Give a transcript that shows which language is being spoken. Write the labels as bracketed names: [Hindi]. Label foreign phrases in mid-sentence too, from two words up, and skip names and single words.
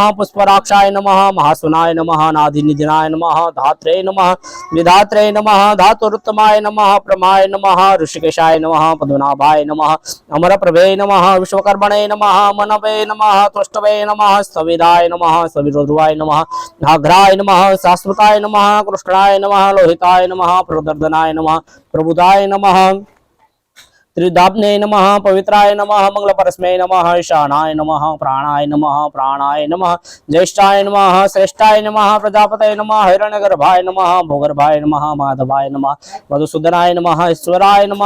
[Sanskrit] પુષ્પરાક્ષાય નમઃ, મહાસુનાય નમઃ, નાધિનિધિનાય નમઃ, ધાત્રે નમઃ, વિધાત્રે નમઃ, ધાતુરુત્તમાય નમઃ, પ્રમાય નમઃ, ઋષિકેશાય નમઃ, પદ્મનાભાય નમઃ, અમરપ્રભે નમઃ, વિશ્વકર્મણે નમઃ, મનવે નમઃ, તુષ્ટવે નમઃ, સ્થવિરાય નમઃ, સ્થવિરોધ્રુવાય નમઃ, નાઘ્રાય નમઃ, શાશ્વતાય નમઃ, કૃષ્ણાય નમઃ, લોહિતાય નમઃ, પ્રદર્દનાય નમઃ, પ્રબુધાય નમઃ, त्रिदाब्ने नमः, पवित्राय नमः, मंगलपरस्मै नमः, ईशानाय नमः, प्राणाय नमः, प्राणाय नमः, ज्येष्ठाय नमः, श्रेष्ठाय नमः, प्रजापतये नमः, हिरण्यगर्भाय नमः, भूगर्भाय नमः, माधवाय नमः, मधुसूदनाय नमः, ईश्वराय नमः,